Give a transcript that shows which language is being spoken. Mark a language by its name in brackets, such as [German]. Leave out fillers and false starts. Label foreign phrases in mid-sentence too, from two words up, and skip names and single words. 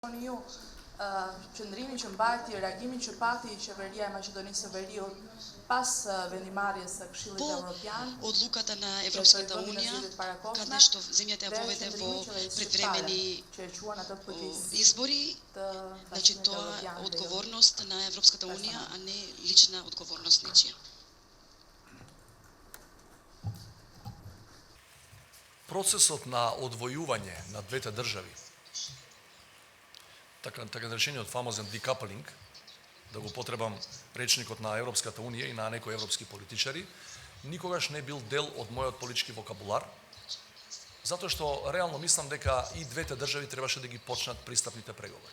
[Albanian] Ju qëndrimin që mbajti, reagimin që pati qeveria e Maqedonisë së Veriut pas vendimarrjes së Këshillit Evropian, [Macedonian] одлуката на Европската унија, каде што земјата ја поведе во предвремени избори, значи тоа е одговорност на Европската унија, а не лична одговорност нечија. Процесот на одвојување на двете држави, така наречениот фамозен decouplink, да го потребам речникот на Европската унија и на некои европски политичари, никогаш не бил дел од мојот политички вокабулар, затоа што реално мислам дека и двете држави требаше да ги почнат пристапните преговори.